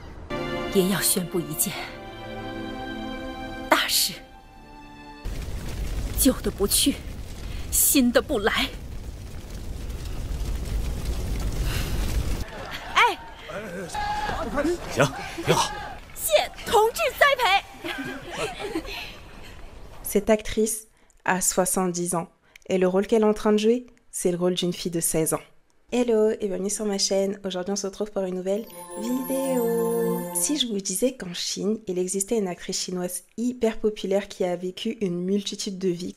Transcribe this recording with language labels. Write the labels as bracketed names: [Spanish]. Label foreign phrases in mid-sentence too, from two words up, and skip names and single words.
[Chinese] 爷要宣布一件大事：旧的不去，新的不来。哎，行，挺好。谢同志栽培。 [French] Cette actrice a 70 ans et le rôle qu'elle est en train de jouer, c'est le rôle d'une fille de 16 ans. Hello et bienvenue sur ma chaîne. Aujourd'hui on se retrouve pour une nouvelle vidéo. Si je vous disais qu'en Chine, il existait une actrice chinoise hyper populaire qui a vécu une multitude de vies.